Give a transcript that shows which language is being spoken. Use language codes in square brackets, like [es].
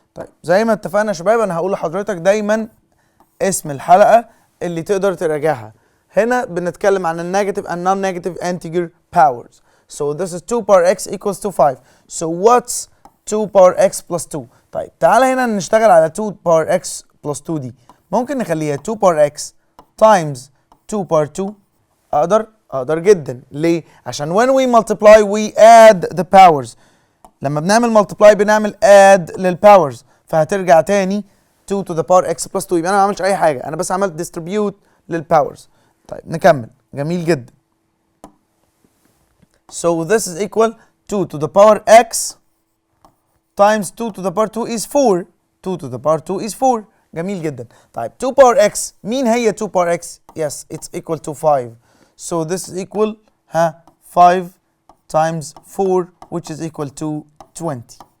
[ar] طيب زي ما اتفقنا يا شباب انا هقول لحضرتك دايما اسم الحلقة اللي تقدر تراجعها. هنا بنتكلم عن النيجاتيف and [en] non-negative integer powers. So this is 2 power x equals to 5. So what's 2 power x plus 2? [ar] طيب تعالى هنا نشتغل على [en] 2 power x plus 2 [ar] دي. ممكن نخليها [en] 2 power x times 2 power 2. [ar] اقدر جدا. ليه؟ عشان [en] when we multiply we add the powers. [ar] لما بنعمل multiply بنعمل add للباورز فهترجع تاني [en] 2 to the power x plus 2. [ar] يبقى انا ما عملتش اي حاجه انا بس عملت distribute للباورز. طيب نكمل. جميل جدا. [en] So this is equal 2 to the power x times 2 to the power 2 is 4. 2 to the power 2 is 4. [ar] جميل جدا. [en] طيب 2 power x مين هي 2 power x؟ Yes it's equal to 5. So this is equal 5 times 4 which is equal to 20.